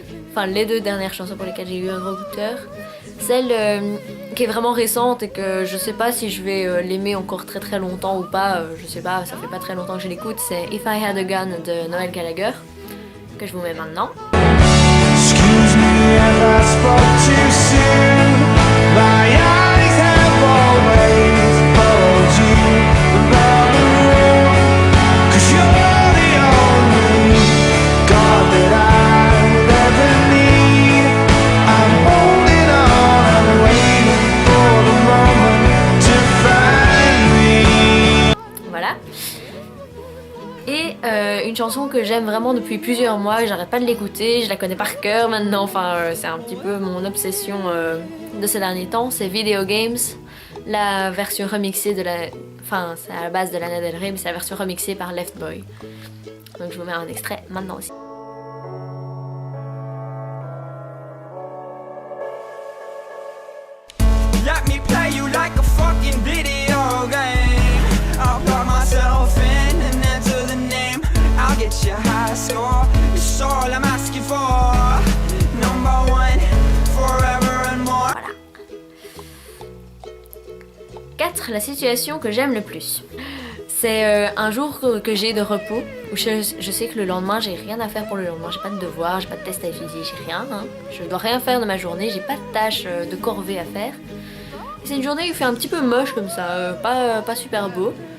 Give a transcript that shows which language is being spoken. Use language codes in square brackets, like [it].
[fr] Enfin les deux dernières chansons pour lesquelles j'ai eu un gros coup de cœur. Celle qui est vraiment récente et que je sais pas si je vais l'aimer encore très longtemps ou pas. Je sais pas, ça fait pas très longtemps que je l'écoute. C'est If I Had a Gun de Noel Gallagher que je vous mets maintenant. [en] Excuse me if I spoke too soon. My eyes have always followed you around the room. 'Cause you're the only God that I would ever need. I'm holding on, I'm waiting for the moment to find me. [fr] Voilà. Et une chanson que j'aime vraiment depuis plusieurs mois, j'arrête pas de l'écouter, je la connais par cœur maintenant, c'est un petit peu mon obsession de ces derniers temps, c'est Video Games, la version remixée de la... Enfin, c'est à la base de Lana Del Rey, mais c'est la version remixée par Left Boy. Donc je vous mets un extrait maintenant aussi. [en] Let me play you like a fucking video game. I'll plug myself in and enter the name. I'll get you high score. It's all I'm asking for. Number one, forever and more. [fr] Voilà. 4. La situation que j'aime le plus. C'est un jour que j'ai de repos, où je sais que le lendemain j'ai rien à faire pour le lendemain, j'ai pas de devoirs, j'ai pas de test à étudier, j'ai rien, hein. Je dois rien faire de ma journée, j'ai pas de tâches de corvée à faire. C'est une journée où il fait un petit peu moche comme ça, pas super beau.